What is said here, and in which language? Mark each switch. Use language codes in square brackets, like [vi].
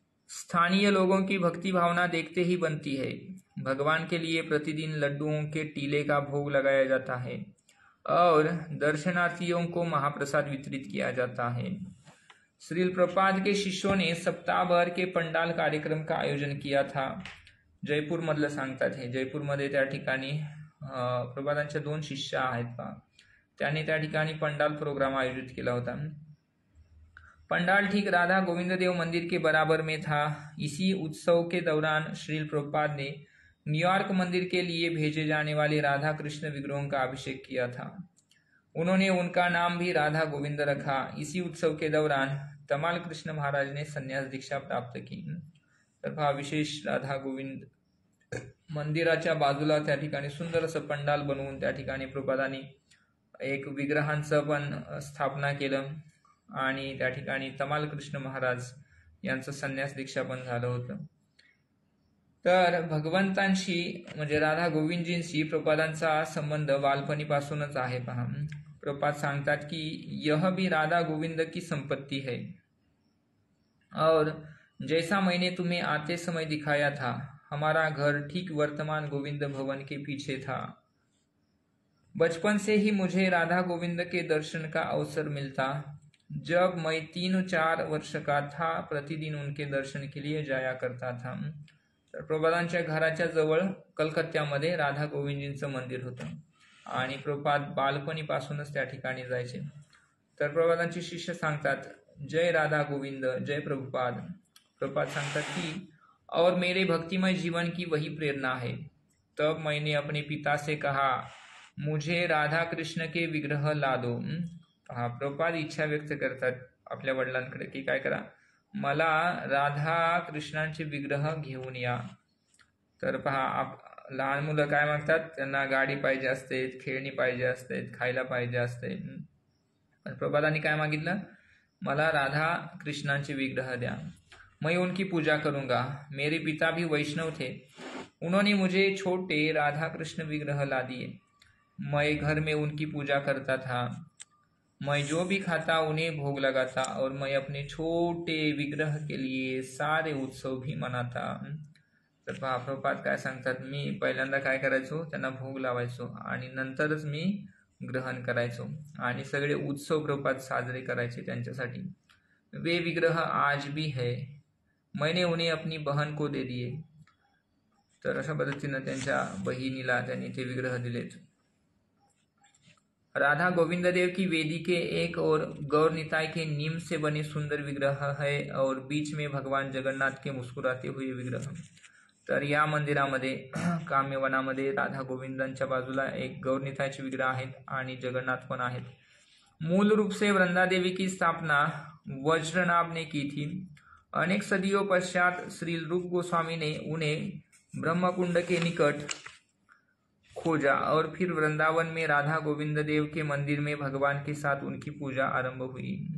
[hi] स्थानीय लोगों की भक्ति भावना देखते ही बनती है. भगवान के लिए प्रतिदिन लड्डुओं के टीले का भोग लगाया जाता है और दर्शनार्थियों को महाप्रसाद वितरित किया जाता है. श्रील प्रभुपाद के शिष्यों ने सप्ताह भर के पंडाल कार्यक्रम का आयोजन किया था. [mr] जयपूर मधलं सांगतात हे. जयपूरमध्ये त्या ठिकाणी प्रभुपादांच्या 2 शिष्य आहेत पहा. त्यांनी त्या ठिकाणी पंडाल प्रोग्राम आयोजित केला होता. [hi] पंडाल ठीक राधा गोविंद देव मंदिर के बराबर में था. इसी उत्सव के दौरान श्रील प्रभुपाद ने न्यूयॉर्क मंदिर के लिए भेजे जाने वाले राधा कृष्ण विग्रहों का अभिषेक किया था. उन्होंने उनका नाम भी राधा गोविंद रखा. इसी उत्सव के दौरान तमाल कृष्ण महाराज ने संन्यास दीक्षा प्राप्त की. [mr] तर पहा विशेष राधा गोविंद मंदिराच्या बाजूला त्या ठिकाणी सुंदर असं पंडाल बनवून त्या ठिकाणी प्रभुपादांनी एक विग्रहांचं पण स्थापना केलं आणि त्या ठिकाणी तमाल कृष्ण महाराज यांचं संन्यास दीक्षा पण झालं होतं. तर भगवंतांशी म्हणजे राधा गोविंदजींशी प्रभुपादांचा संबंध बालपणीपासूनच आहे पहा. प्रभुपाद सांगतात की [hi] यह भी राधा गोविंद की संपत्ति है और जैसा मैंने तुम्हें आते समय दिखाया था, हमारा घर ठीक वर्तमान गोविंद भवन के पीछे था. बचपन से ही मुझे राधा गोविंद के दर्शन का अवसर मिलता. जब मैं 3-4 वर्ष का था प्रतिदिन उनके दर्शन के लिए जाया करता था. [mr] तर प्रभुपादांच्या घराच्या जवळ कलकत्त्यामध्ये राधा गोविंदजींचं मंदिर होतं आणि प्रभुपाद बालपणीपासूनच त्या ठिकाणी जायचे. तर प्रभुपादांचे शिष्य सांगतात जय राधा गोविंद, जय प्रभुपाद. प्रभुपाद सांगतात की [hi] और मेरे भक्तिमय जीवन की वही प्रेरणा है. तब मैंने अपने पिता से कहा मुझे राधा कृष्ण के विग्रह ला दो. [mr] हा प्रभुपाद इच्छा व्यक्त करतात आपल्या वडिलांकडे की काय करा, मला राधा कृष्णांचे विग्रह घेऊन या. तर पहा लहान मुलं काय मागतात, त्यांना गाडी पाहिजे असते, खेळणी पाहिजे असते, खायला पाहिजे असते. पण प्रभुपादांनी काय मागितलं, मला राधा कृष्णांचे विग्रह द्या, [hi] मैं उनकी पूजा करूंगा. मेरे पिता भी वैष्णव थे, उन्होंने मुझे छोटे राधा कृष्ण विग्रह ला दिए. मैं घर में उनकी पूजा करता था, मैं जो भी खाता उन्हें भोग लगाता और मैं अपने छोटे विग्रह के लिए सारे उत्सव भी मनाता। [mr] तर पहा प्रभुपाद काय सांगतात, मी पहिल्यांदा काय करायचो, त्यांना भोग लावायचो आणि नंतरच मी ग्रहण करायचो आणि सगळे उत्सव प्रभुपाद साजरे करायचे त्यांच्यासाठी। [hi] वे विग्रह आज भी है, मैंने उन्हें अपनी बहन को दे दिए। [mr] तर अशा पद्धतीनं त्यांच्या बहिणीला त्यांनी ते विग्रह दिलेत। [hi] राधा गोविंद देव की वेदी के एक और गौर निताय के नीम से बने सुंदर विग्रह है और बीच में भगवान जगन्नाथ के मुस्कुराते हुए विग्रह। [mr] तर या मंदिरामध्ये काम्यवनामध्ये राधा गोविंदांच्या बाजूला एक गौर नितायचे विग्रह आहेत आणि जगन्नाथ पण आहेत। [hi] मूल रूप से वृंदा देवी की स्थापना वज्रनाभ ने की थी। अनेक सदियों पश्चात श्री रूप गोस्वामी ने उन्हें ब्रह्मकुंड के निकट खोजा और फिर वृंदावन में राधा गोविंद देव के मंदिर में भगवान के साथ उनकी पूजा आरंभ हुई।